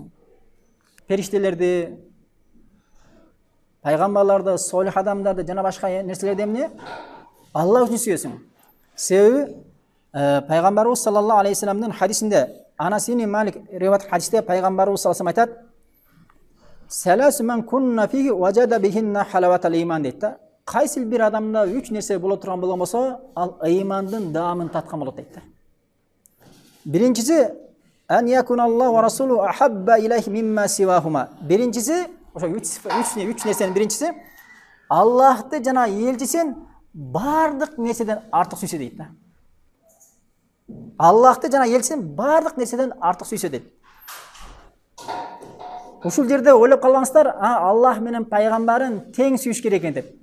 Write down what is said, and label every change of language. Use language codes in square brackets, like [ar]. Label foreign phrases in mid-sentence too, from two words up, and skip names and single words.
[ky] Периштелерди, пайгамбарларды, солих адамдарды жана башка нерселерди эмне? Аллах үчүн сүйөсүң. Себеби пайгамбарыбыз [ar] صلى الله عليه وسلم [ky] хадисинде Анас ибн Малик риваят хадисте пайгамбарыбыз [ar] صلى الله عليه وسلم [ky] айтат: [ar] "ثلاث من كن فيه وجد بهن حلاوة الإيمان" [ky] дейт да. Кайсы бир адамда 3 нерсе боло турган болмосо, ал ыймандын даамын таткан болот дейт да. [ar] Биринчиси أن يكون الله ورسوله أحب إليه مما سواهما. [ky] Биринчиси, ошо 3 нерсенин биринчиси Аллахты жана элчисин бардык нерседен артык сүйсө дейт да. Аллахты жана элчисин бардык нерседен артык сүйсө дейт. Ушул жерде ойлоп калбаңыздар, Аллах менен пайгамбарын тең сүйүш керек экен деп.